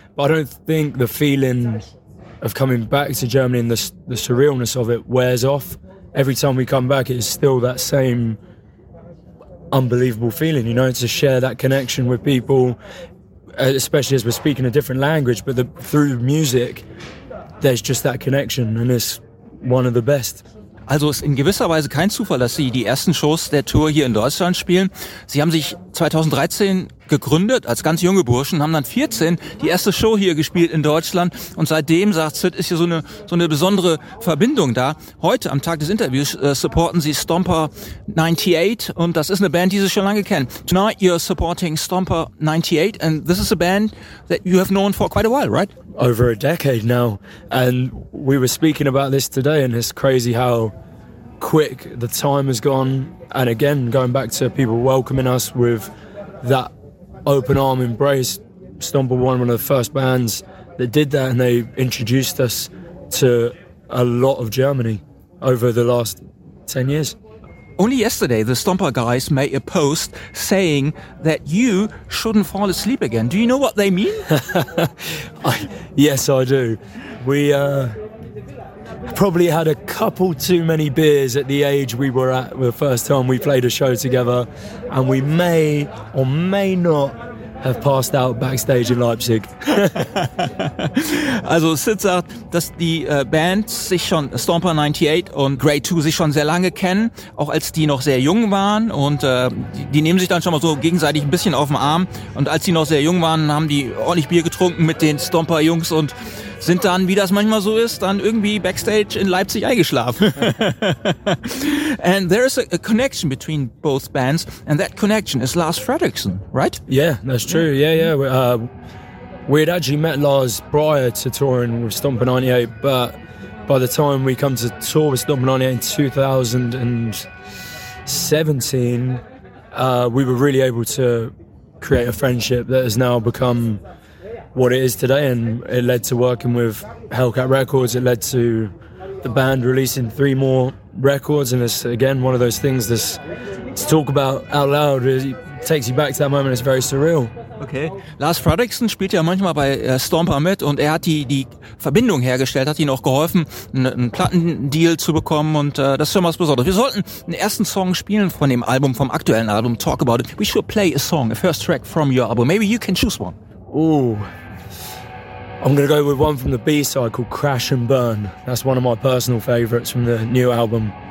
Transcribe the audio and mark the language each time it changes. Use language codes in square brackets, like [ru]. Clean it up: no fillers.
[en] But I don't think the feeling of coming back to Germany and the surrealness of it wears off. Every time we come back, it's still that same unbelievable feeling, you know, to share that connection with people, especially as we're speaking a different language, but through music, there's just that connection and it's one of the best. [de] Also ist in gewisser Weise kein Zufall, dass Sie die ersten Shows der Tour hier in Deutschland spielen. Sie haben sich 2013 gegründet als ganz junge Burschen, haben dann 14 die erste Show hier gespielt in Deutschland. Und seitdem, sagt Sid, ist hier so eine besondere Verbindung da. Heute, am Tag des Interviews, supporten Sie Stomper 98. Und das ist eine Band, die Sie schon lange kennen. [en] Tonight you're supporting Stomper 98. And this is a band that you have known for quite a while, right? Over a decade now. And we were speaking about this today and it's crazy how quick the time has gone. And again, going back to people welcoming us with that open arm embrace, Stomper One, one of the first bands that did that, and they introduced us to a lot of Germany over the last 10 years. Only yesterday, the Stomper guys made a post saying that you shouldn't fall asleep again. Do you know what they mean? Yes, I do. We probably had a couple too many beers at the age we were at the first time we played a show together, and we may or may not have passed out backstage in Leipzig. [de] Also Sid sagt, dass die Band sich schon, Stomper 98 und Grey 2 sich schon sehr lange kennen, auch als die noch sehr jung waren, und die nehmen sich dann schon mal so gegenseitig ein bisschen auf den Arm, und als die noch sehr jung waren, haben die ordentlich Bier getrunken mit den Stomper Jungs und sind dann, wie das manchmal so ist, dann irgendwie backstage in Leipzig eingeschlafen. [en] And there is a connection between both bands, and that connection is Lars Fredriksson, right? Yeah, that's true. Yeah. We'd actually met Lars prior to touring with Stomper 98, but by the time we come to tour with Stomper 98 in 2017, we were really able to create a friendship that has now become what it is today, and it led to working with Hellcat Records, it led to the band releasing 3 more records, and it's again one of those things that to talk about out loud, it takes you back to that moment, it's very surreal. Okay. [de] Lars Fredriksson spielt ja manchmal bei Stomper mit, und er hat die Verbindung hergestellt, hat ihnen auch geholfen, einen Plattendeal zu bekommen, und das ist schon was Besonderes. Wir sollten einen ersten Song spielen von dem Album, vom aktuellen Album, Talk About It. [en] We should play a song, a first track from your album. Maybe you can choose one. Oh, I'm going to go with one from the B-side called Crash and Burn. That's one of my personal favorites from the new album.